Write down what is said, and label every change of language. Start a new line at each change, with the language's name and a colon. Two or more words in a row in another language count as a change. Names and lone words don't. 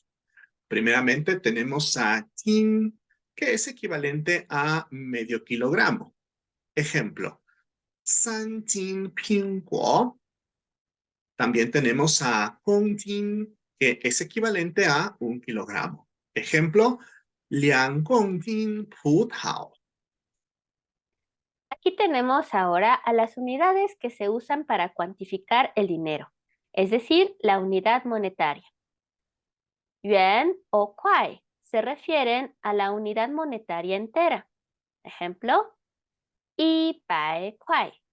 Spanish: Primeramente tenemos a tin, que es equivalente a medio kilogramo. Ejemplo,
Chinese: 3斤苹果.
Spanish: También tenemos a gongjin, que es equivalente a 1 kilogramo. Ejemplo,
Chinese: 2公斤葡萄.
Spanish: Aquí tenemos ahora a las unidades que se usan para cuantificar el dinero, es decir, la unidad monetaria. Yuan o kuai se refieren a la unidad monetaria entera. Ejemplo, 100 kuai.